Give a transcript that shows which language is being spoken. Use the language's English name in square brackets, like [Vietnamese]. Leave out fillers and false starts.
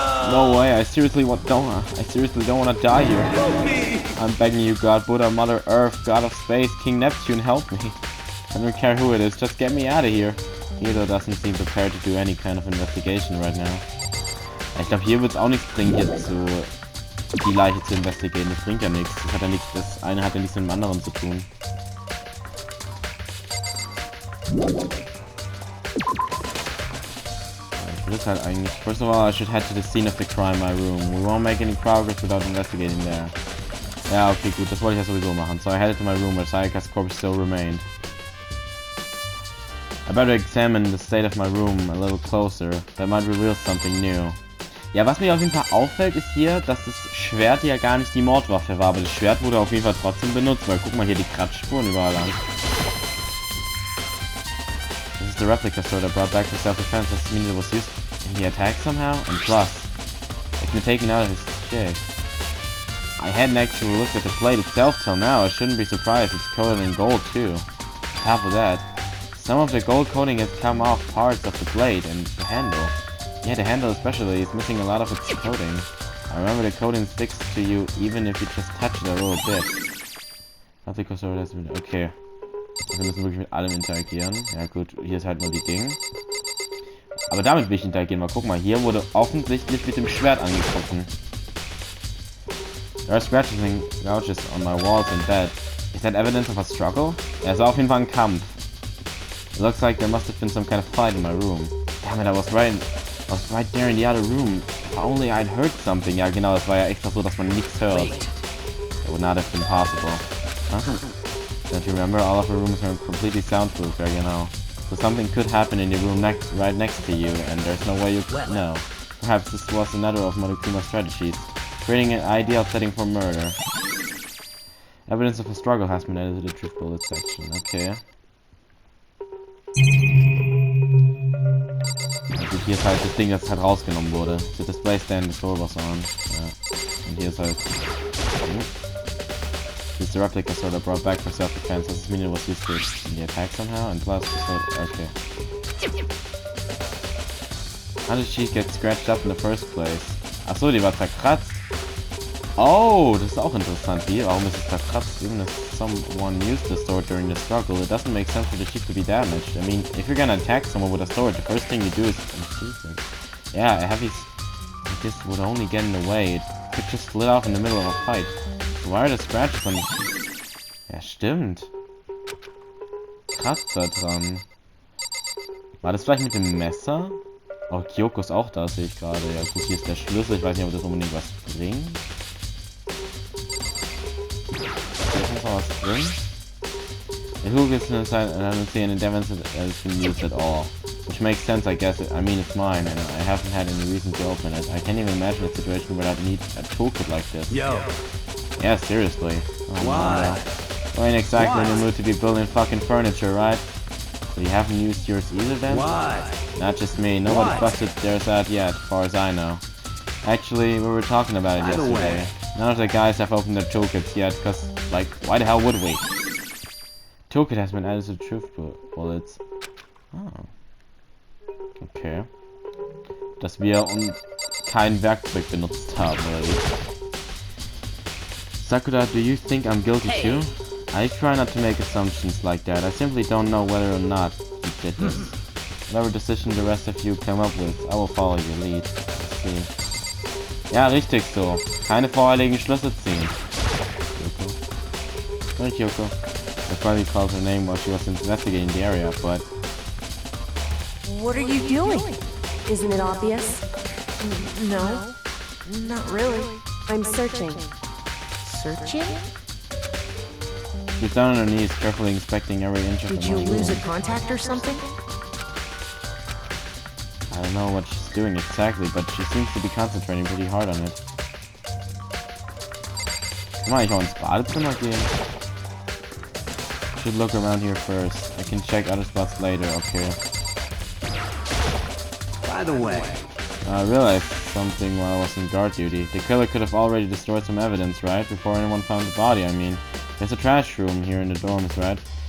[English] No way, I seriously don't want to die here. I'm begging you, God, Buddha, Mother Earth, God of Space, King Neptune, help me. I don't care who it is, just get me out of here. Hiro doesn't seem prepared to do any kind of investigation right now. [German] Ich glaube, hier wird es auch nichts bringen, hier die Leiche zu investigieren. Das bringt ja nichts. Das eine hat ja nichts mit dem anderen zu tun. Ich Das ist halt eigentlich... [English] First of all, I should head to the scene of the crime in my room. We won't make any progress without investigating there. [German] Ja, okay, gut, das wollte ich ja sowieso machen. [English] So I headed to my room where Sayaka's corpse still remained. I better examine the state of my room a little closer. That might reveal something new. [German] Ja, was mir auf jeden Fall auffällt, ist hier, dass das Schwert ja gar nicht die Mordwaffe war. Aber das Schwert wurde auf jeden Fall trotzdem benutzt, weil guck mal hier die Kratzspuren überall an. [English] This is the replica sword I brought back for self-defense. Does this mean it was used in the attack somehow? And plus, it's been taken out of his shape. I hadn't actually looked at the blade itself till now. I shouldn't be surprised it's coated in gold too. On top of that, some of the gold coating has come off parts of the blade and the handle. Yeah, the handle especially is missing a lot of its coating. I remember the coating sticks to you even if you just touch it a little bit. Okay. [German] Wir müssen wirklich mit allem interagieren. Ja gut, hier ist halt nur die Ding. Aber damit will ich interagieren. Mal guck mal, hier wurde offensichtlich mit dem Schwert angegriffen. [English] There are scratches and gouges on my walls and bed. Is that evidence of a struggle? [German] Ja, es war auf jeden Fall ein Kampf. [English] It looks like there must have been some kind of fight in my room. Damn it, I was right there in the other room. If only I'd heard something. [German] Ja genau, das war ja extra so, dass man nichts hört. [English] It would not have been possible. Don't you remember? All of the rooms are completely soundproof, [German] ja genau. [English] So something could happen in the room right next to you, and there's no way you could know. Perhaps this was another of Monokuma's strategies. Creating an ideal setting for murder. Evidence of a struggle has been added to the truth bullet section. Okay. [German] Also hier ist halt das Ding, das halt rausgenommen wurde. [English] The display stand the door was on. [German] Ja. Und hier ist halt... [English] This is the replica sword I brought back for self-defense. Does this mean it was used in the attack somehow? And plus the sword... Okay. How did she get scratched up in the first place? [German] Achso, die war zerkratzt. Oh, das ist auch interessant. Wie? Warum ist es zerkratzt? [English] Even if someone used the sword during the struggle, it doesn't make sense for the sheep to be damaged. I mean, if you're gonna attack someone with a sword, the first thing you do is... Yeah, a heavy... This would only get in the way. It could just split off in the middle of a fight. So why are the scratches on the sheep? [German] Ja, stimmt. Kratzer dran. War das vielleicht mit dem Messer? Oh, Kyoko ist auch da, sehe ich gerade. Ja gut, hier ist der Schlüssel. Ich weiß nicht, ob das unbedingt was bringt. Was drin. [English] The hook is inside and I don't see any evidence that it's been used at all. Which makes sense, I guess. I mean, it's mine and I haven't had any reason to open it. I can't even imagine a situation where I'd need a toolkit like this. Yo. Yeah, seriously. Oh, why? We ain't exactly in the mood to be building fucking furniture, right? So you haven't used yours either then? Why? Not just me. Nobody busted theirs out yet, as far as I know. Actually, we were talking about it yesterday. None of the guys have opened their toolkits yet, cause, like, why the hell would we? Toolkit has been added to the truth bullets. Oh. Okay. [German] Dass wir kein Werkzeug benutzt haben, oder wie? [English] Sakura, do you think I'm guilty too? I try not to make assumptions like that. I simply don't know whether or not you did this. Whatever decision the rest of you come up with, I will follow your lead. Let's see. [German] Ja, richtig so. Keine voreiligen Schlüsse ziehen. [English] Yoko. Sorry, Kyoko. That's why we called her name while she was investigating the area, but... What are you doing? Isn't it obvious? No, not really. I'm searching. Searching? She's down on her knees, carefully inspecting every inch of the Did you room. lose a contact or something? I don't know what she's doing exactly, but she seems to be concentrating pretty hard on it. [German] Kann man eigentlich auch ins Badezimmer gehen? [English] Should look around here first. I can check other spots later, okay. By the way, I realized something while I was in guard duty. The killer could have already destroyed some evidence, right? Before anyone found the body, I mean. There's a trash room here in the dorms, right?